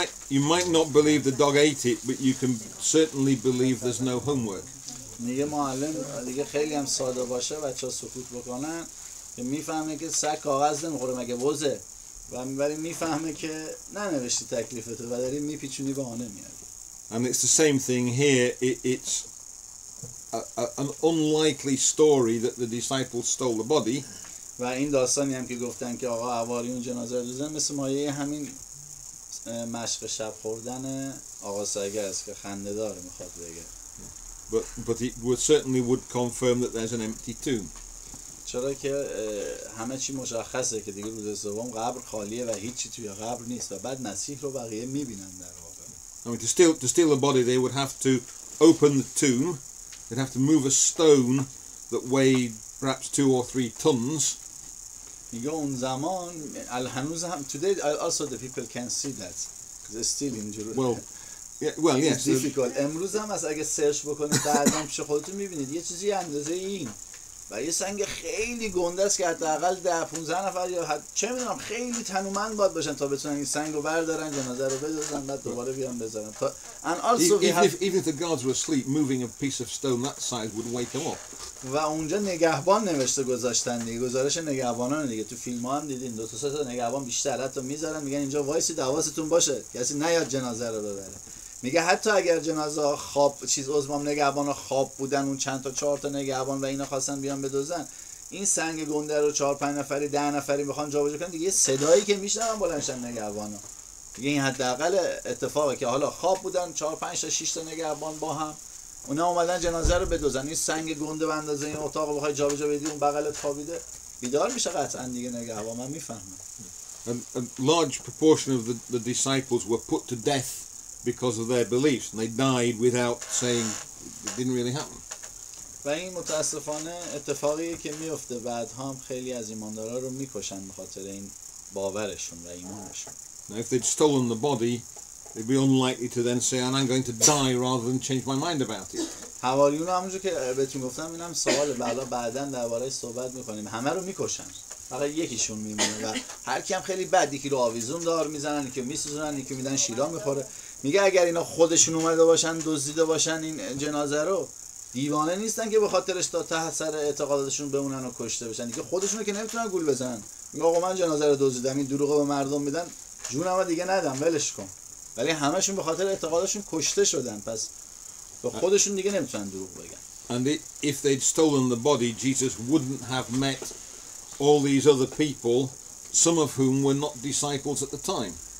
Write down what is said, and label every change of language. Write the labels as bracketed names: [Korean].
[English] You might not believe the dog ate it, but you can certainly believe there's no homework. [Persian] میگه معلم دیگه خیلی هم ساده باشه بچه‌ها سکوت بکنن که میفهمه که سگ کاغذ نمیخوره مگه بوزه، ولی میفهمه که ننوشتی تکلیفتو و داری میپیچونی بهانه میاری. [English] And it's the same thing here. It's an unlikely story that the disciples stole the body. [Persian] و این داستانی هم که گفتن که آقا حواریون جنازه رو دزدیدن مثل مایه همین مشق شب خوردن آقا سگه است که خنده داره میخواد بگه. [English] But it certainly would confirm that there's an empty tomb. [Persian] چرا که همه چی مشخصه که دیگه روز سوم قبر خالیه و هیچی توی قبر نیست و بعد مسیح رو بقیه میبینن در واقع. [English] I mean, to steal the body, they would have to open the tomb. They'd have to move a stone that weighed perhaps 2 or 3 tons. [Persian] میگه اون زمان هنوز هم [English] today also the people can see that because still in Jerusalem. Well, yes. It's difficult. [Persian] امروز هم اگه سرچ بکنید بعداً پیش خودتون میبینید یه چیزی اندازه این و یه سنگ خیلی گنده است که حداقل 10-15 نفر یا چه میدونم خیلی تنومند باید باشن تا بتونن این سنگ رو بردارن، جنازه رو بدوزن، بعد دوباره بیان بذارن. [English] And also Even if the guards were asleep, moving a piece of stone that size would wake them up. [Persian] و اونجا نگهبان نوشته گذاشتن دیگه، گزارش نگهبانان دیگه، تو فیلم ها هم دیدین 2 تا 3 تا نگهبان بیشتر حتی میذارن، میگن اینجا وایسید حواستون باشه کسی نیاد جنازه رو ببره. میگه حتی اگر جنازه خواب نگهبانا خواب بودن، اون چند تا 4 تا نگهبان و اینا خواستن بیان بدوزن، این سنگ گنده رو 4-5 نفری 10 نفری بخوان جابجا کنن دیگه، یه صدایی که میشنون بلندشن نگهبانا دیگه. این حداقل اتفاقه که حالا خواب بودن 4-5 تا 6 تا نگهبان با هم، اونا اومدن جنازه رو بدوزن، این سنگ گنده به اندازه این اتاق رو بخوای جابجا بدی، اون بغلت خوابیده بیدار میشه قطعا دیگه نگهبان. من میفهمم. [English] A large proportion of the disciples were put to death because of their beliefs, and they died without saying it didn't really happen. [Persian] و این متاسفانه اتفاقیه که میفته، بعدها هم خیلی از ایماندارا رو میکشن به خاطر این باورشون و ایمانشون. [English] Now, if they'd stolen the body, they'd be unlikely to then say, and I'm going to die rather than change my mind about it. [Persian] حواریون همونجور که بهتون گفتم اینم سواله، بعدا درباره‌اش صحبت میکنیم. همه رو میکشن، فقط یکیشون میمونه و هر کی هم خیلی بد، یکی رو آویزون دار میزنن، یکی میسوزونن، یکی میدن شیلا میخوره. میگه اگر اینا خودشون اومده باشن دزدیده باشن این جنازه رو، دیوانه نیستن که به خاطرش تا ته سر اعتقاداتشون بمونن و کشته بشن دیگه. خودشونو که نمیتونن گول بزنن، میگه آقا من جنازه رو دزدیدم، این دروغو به مردم میدن، جونمو دیگه ندم، ولش کن. ولی همشون به خاطر اعتقادشون کشته شدن، پس به خودشون دیگه نمیتونن دروغ بگن. [English] And if they'd stolen the body, Jesus wouldn't have met all these other people, some of whom were not disciples at the time.